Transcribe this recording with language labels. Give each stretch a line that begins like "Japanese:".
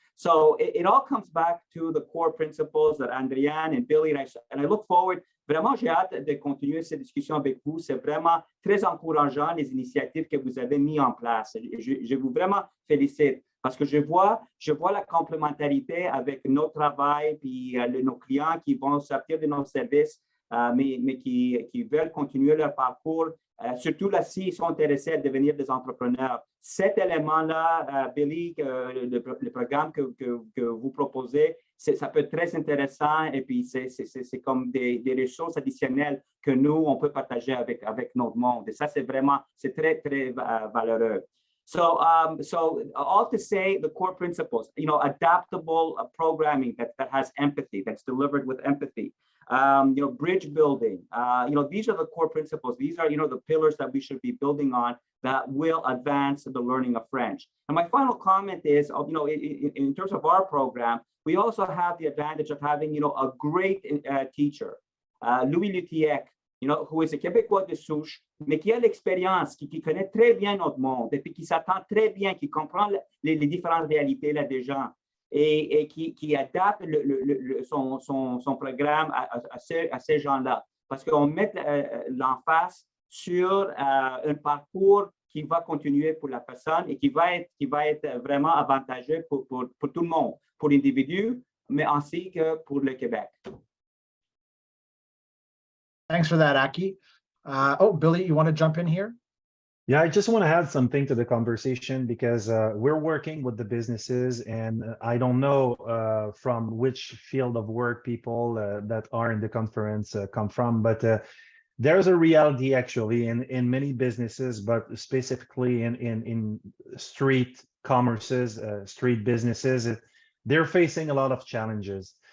English: So it all comes back to the core principles that Andréanne and Billy and I look forward.
French: Vraiment, j'ai hâte de continuer cette discussion avec vous. C'est vraiment très encourageant, les initiatives que vous avez mises en place. Je vous vraiment félicite, parce que je vois la complémentarité avec notre travail, puis nos clients qui vont sortir de nos services, mais qui veulent continuer leur parcours, surtout là, s'ils sont intéressés à devenir des entrepreneurs. Cet élément-là, Billy, le programme que vous proposez, ça peut être très intéressant, et puis c'est comme des ressources additionnelles que nous, on peut partager avec notre monde. Et ça, c'est très, très valeureux.
English: So all to say, the core principles, adaptable programming that has empathy, that's delivered with empathy. Bridge building, these are the core principles. These are, the pillars that we should be building on that will advance the learning of French. And my final comment is, in terms of our program, we also have the advantage of having, a great teacher, Louis Lutiec, who is a
French: Québécois de souche, mais qui a l'expérience, qui connaît très bien notre monde, et puis qui s'attend très bien, qui comprend les différentes réalités là des gens, et qui adapte son programme à ces gens-là. Parce qu'on met l'emphase sur un parcours qui va continuer pour la personne et qui va être vraiment avantageux pour tout le monde, pour l'individu, mais ainsi que pour le Québec.
English: Thanks for that, Aki. Oh, Billy, you want to jump in here? Yeah, I just want to add something to the conversation because we're working with the businesses, and I don't know from which field of work people that are in the conference come from, but there's a reality actually in many businesses, but specifically in street commerces, street businesses, they're facing a lot of challenges.